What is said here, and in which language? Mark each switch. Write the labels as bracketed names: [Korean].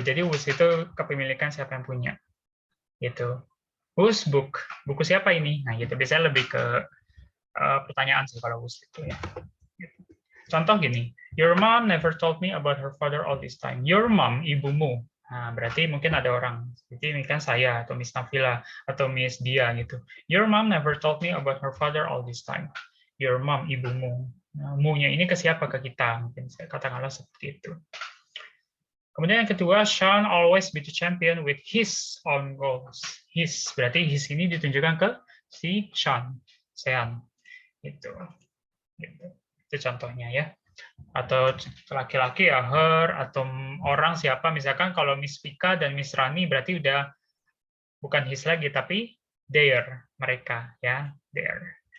[Indonesian] Jadi whose itu kepemilikan siapa yang punya. Gitu. [English] Whose book? [Indonesian] Buku siapa ini? Nah, gitu. Biasanya lebih ke pertanyaan sih kalau whose itu ya. [English] Contoh gini, your mom never told me about her father all this time. [Indonesian] Your mom, ibumu. Nah, berarti mungkin ada orang. Jadi ini kan saya, atau Miss Nafila, atau Miss Dia gitu. [English] Your mom never told me about her father all this time. [Indonesian] Your mom, ibumu. Nah, mu-nya ini ke siapa? Ke kita. Mungkin saya katakanlah seperti itu. Kemudian yang kedua, [English] Sean always be the champion with his own goals. [Indonesian] His, berarti his ini ditunjukkan ke si Sean. Gitu. Itu contohnya ya. Atau laki-laki ya her, atau orang siapa, misalkan kalau Miss Vika dan Miss Rani berarti udah bukan his lagi, tapi their, mereka ya, their.